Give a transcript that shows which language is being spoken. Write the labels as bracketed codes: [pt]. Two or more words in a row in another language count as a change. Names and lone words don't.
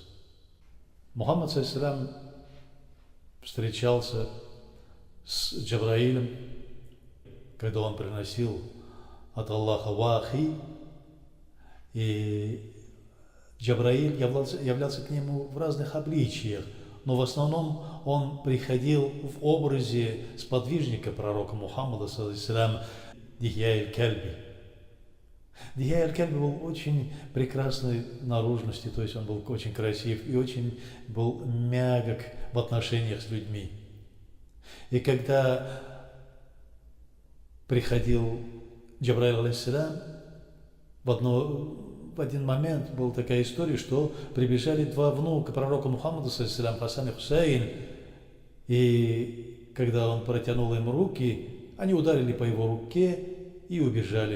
[ru] Мухаммад ﷺ встречался с Джабраилем, когда он приносил от Аллаха вахи, и Джабраиль являлся к нему в разных обличиях, но в основном он приходил в образе сподвижника пророка Мухаммада ﷺ Дихья аль-Кальби. Дихья аль-Кальби был очень прекрасной наружности, то есть он был очень красив и очень был мягок в отношениях с людьми. И когда приходил Джабраиль алейхиссалям, в один момент была такая история, что прибежали два внука пророка Мухаммада, Хасан и Хусейн, и когда он протянул им руки, они ударили по его руке и убежали.